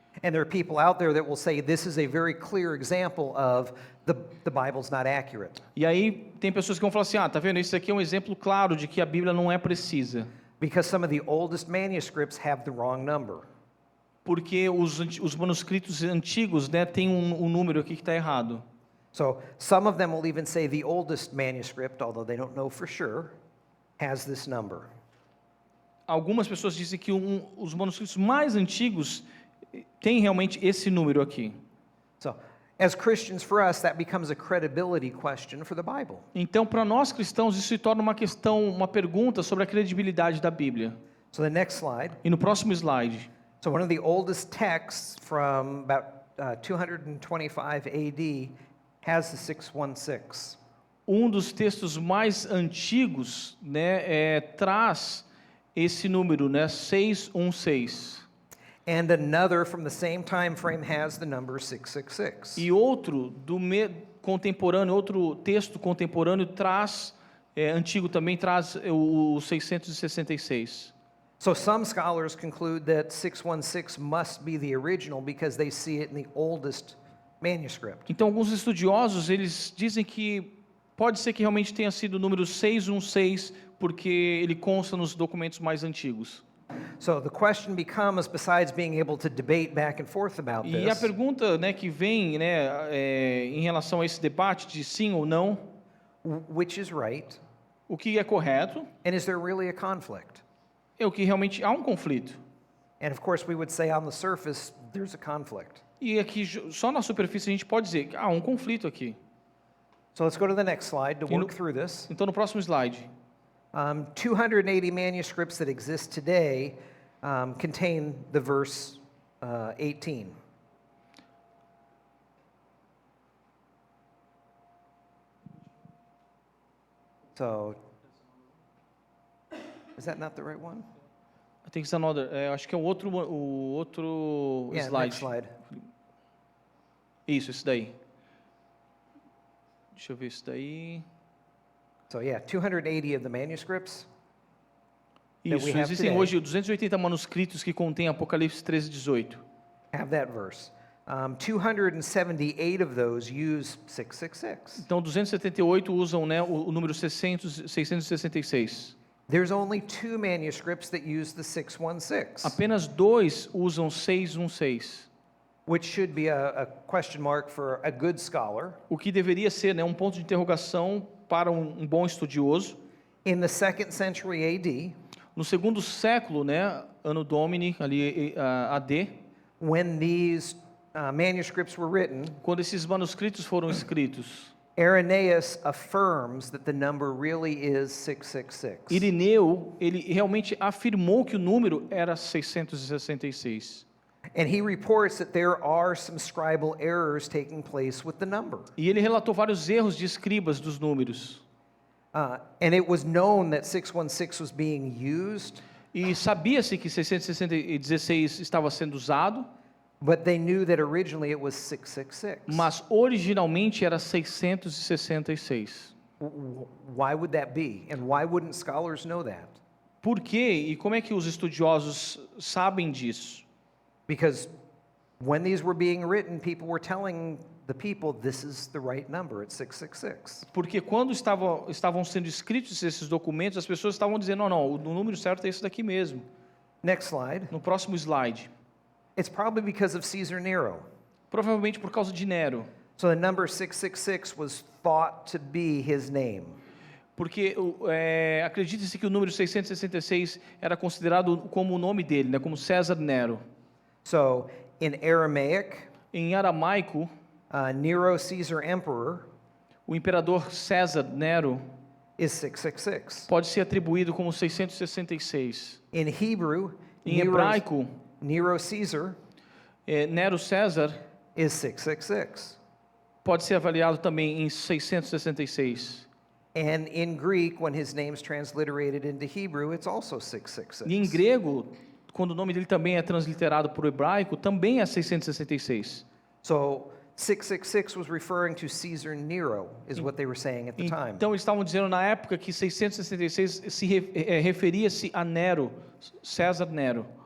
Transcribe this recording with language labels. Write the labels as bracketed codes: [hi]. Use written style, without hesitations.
[en] And there are people out there that will say this is a very clear example of the Bible's not accurate. [pt] E aí tem pessoas que vão falar assim, tá vendo, isso aqui é um exemplo claro de que a Bíblia não é precisa. [en] Because some of the oldest manuscripts have the wrong number. [pt] Porque os manuscritos antigos, né, tem um número aqui que está errado. [en] So some of them will even say the oldest manuscript, although they don't know for sure, has this number. [pt] Algumas pessoas dizem que os manuscritos mais antigos têm realmente esse número aqui. [en] So as Christians, for us, that becomes a credibility question for the Bible. [pt] Então, para nós cristãos, isso se torna uma pergunta sobre a credibilidade da Bíblia. [en] So the next slide. [pt] E no próximo slide, [en] So one of the oldest texts from about 225 AD has the 616. [pt] um dos textos mais antigos, né, traz esse número, né, 616. [en] And another from the same time frame has the number 666. [pt] E outro contemporâneo, outro texto contemporâneo traz, antigo também traz o 666. [en] So some scholars conclude that 616 must be the original because they see it in the oldest manuscript. [pt] Então alguns estudiosos, eles dizem que pode ser que realmente tenha sido o número 616, porque ele consta nos documentos mais antigos. [en] So the question becomes, besides being able to debate back and forth about [pt] E a [en] this, [pt] pergunta, né, que vem, né, em relação a esse debate de sim ou não, [en] which is right, [pt] o que é correto, [en] and is there really a conflict? [pt] é o que realmente há um conflito. [en] And of course, we would say on the surface, there's a conflict. [pt] E aqui, só na superfície, a gente pode dizer que há um conflito aqui. [en] So let's go to the next slide to [pt] E no- [en] work through this. [pt] Então, no próximo slide, [en] 280 manuscripts that exist today contain the verse 18. So, is that not the right one? I think it's another. [pt] Acho que é o outro [en] Yeah, slide. next slide. [pt] Isso, esse daí. Deixa eu ver isso daí. [en] So yeah, 280 of the manuscripts. That [pt] Isso, [en] we have [pt] existem [en] today. [pt] hoje 280 manuscritos que contêm Apocalipse 13:18. [en] Have that verse. 278 of those use 666. [pt] Então, 278 usam, né, o número 666. [en] There's only 2 manuscripts that use the 616, [pt] Apenas 2 usam 616, [en] which should be a question mark for a good scholar. [pt] o que deveria ser, né, um ponto de interrogação para um bom estudioso. [en] In the 2nd century AD, [pt] No segundo século, né, Anno Domini, ali AD, [en] when these manuscripts were written, [pt] quando esses manuscritos foram escritos, [en] Irenaeus affirms that the number really is 666. [pt] Irineu, ele realmente afirmou que o número era 666. [en] And he reports that there are some scribal errors taking place with the number. [pt] E ele relatou vários erros de escribas dos números. [en] And it was known that 616 was being used, [pt] E sabia-se que 616 estava sendo usado, [en] but they knew that originally it was 666. [pt] mas originalmente era 666. [en] Why would that be? And why wouldn't scholars know that? [pt] Por quê? E como é que os estudiosos sabem disso? [en] Because when these were being written, people were telling the people this is the right number, it's 666. [pt] Porque quando estavam sendo escritos esses documentos, as pessoas estavam dizendo, não, o número certo é esse daqui mesmo. [en] Next slide. [pt] No próximo slide. [en] It's probably because of Caesar Nero. [pt] Provavelmente por causa de Nero. [en] So the number 666 was thought to be his name. [pt] Porque acredita-se que o número 666 era considerado como o nome dele, né, como César Nero. [en] So in Aramaic, [pt] Em aramaico, [en] Nero Caesar Emperor [pt] o imperador César Nero [en] is 666. [pt] pode ser atribuído como 666. [en] In Hebrew, [pt] Em hebraico, [en] Nero Caesar [pt] Nero César [en] is 666. [pt] pode ser avaliado também em 666. [en] And in Greek, when his name's transliterated into Hebrew, it's also [pt] E em [en] 666. [pt] grego, quando o nome dele também é transliterado para o hebraico, também é 666. [en] So 666 was referring to Caesar Nero, is what they were saying at the time. [pt] Então eles estavam dizendo na época que 666 referia-se a Nero, César Nero.